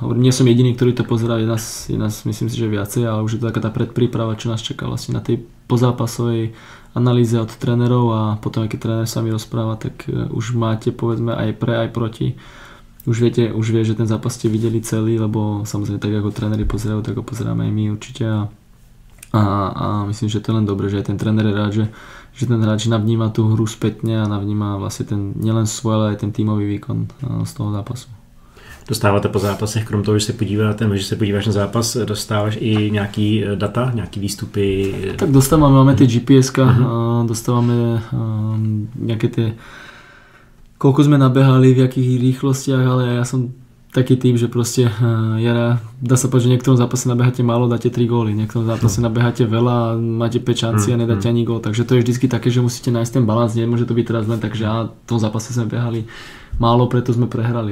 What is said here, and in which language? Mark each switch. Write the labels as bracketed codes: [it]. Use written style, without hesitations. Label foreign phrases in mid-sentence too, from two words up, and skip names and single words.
[sk] Nie som jediný, ktorý to pozerá, je nás myslím si, že viacej, ale už je to taká tá predpríprava, čo nás čaká vlastne na tej pozápasovej analýze od trénerov a potom, keď tréner sa mi rozpráva, tak už máte povedzme aj pre, aj proti. Už vie, že ten zápas ste videli celý, lebo samozrejme tak ako tréneri pozerajú, tak ho pozeráme aj my určite a myslím, že to je len dobre, že aj ten tréner je rád, že ten hráč navníma tú hru spätne a navníma vlastne ten nielen svoj, ale aj ten tímový výkon z toho zápasu. [cs] Dostáváte po zápasech, krom toho, že se podíváš na zápas, dostáváš i nějaký data, nějaký výstupy? [sk] Tak máme tie GPS-ka, dostávame nejaké tie koľko sme nabehali, v jakých rýchlostiach, ale ja som taký typ, že proste dá sa povedať, že v niektorom zápase nabehate málo, dáte 3 góly, v niektorom zápase nabehate veľa, máte 5 šancí a nedáte ani gól, takže to je vždycky také, že musíte nájsť ten balans, nemôže to byť teraz len tak, že v tom zápase sme behali málo, preto sme prehrali.